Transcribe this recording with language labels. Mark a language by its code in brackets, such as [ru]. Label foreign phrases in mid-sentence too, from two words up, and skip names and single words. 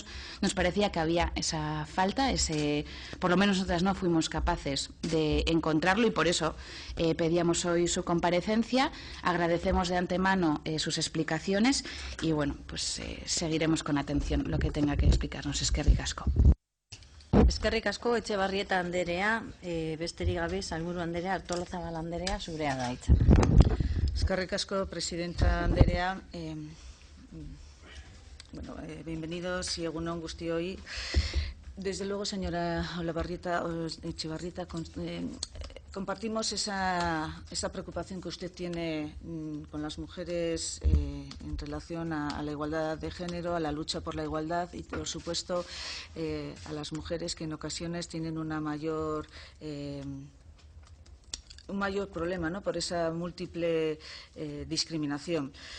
[es] Nos parecía que había esa falta, por lo menos nosotras no fuimos capaces de encontrarlo y por eso pedíamos hoy su comparecencia. Agradecemos de antemano sus explicaciones y bueno, pues seguiremos con atención lo que tenga que explicarnos. [eu] Eskerrik asko. Eskerrik asko, Etxebarrieta anderea, besterik gabe, Sailburu anderea, Artolazabal anderea, zurea da hitza. Eskerrik asko, Presidenta anderea. [es] Bienvenidos y [eu] egun on guztioi. [es] Desde luego, señora Etxebarrieta, compartimos esa preocupación que usted tiene con las mujeres en relación a la igualdad de género, a la lucha por la igualdad y, por supuesto, a las mujeres que en ocasiones tienen un mayor problema, ¿no?, por esa múltiple discriminación.